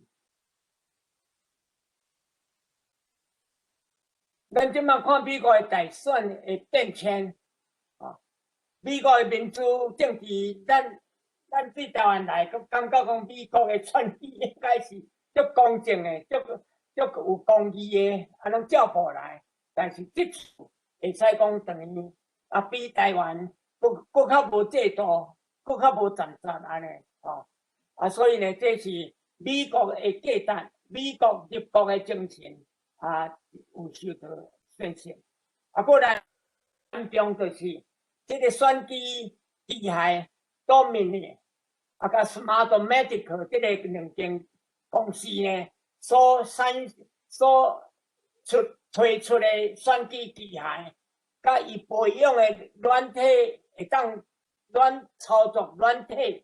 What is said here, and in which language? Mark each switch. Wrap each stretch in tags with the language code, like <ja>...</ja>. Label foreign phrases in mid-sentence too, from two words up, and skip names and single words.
<nan>咱即马看美国的大选的变迁，啊，美国的民主政治，咱对台湾来，佮感觉讲美国的选举应该是足公正的，足有公义的，啊，拢照步来。但是即次会使讲等于啊，比台湾佫较无制度，佫较无站安尼，哦。啊，所以呢，这是美国的价值，美国入国的精神啊，有受到损失。啊，不然严重就是这个选举机械Dominion啊，甲 Smartmatic 这个两间公司呢，所推出的选举机械，甲伊培养的软体会当软操作软体。</nan>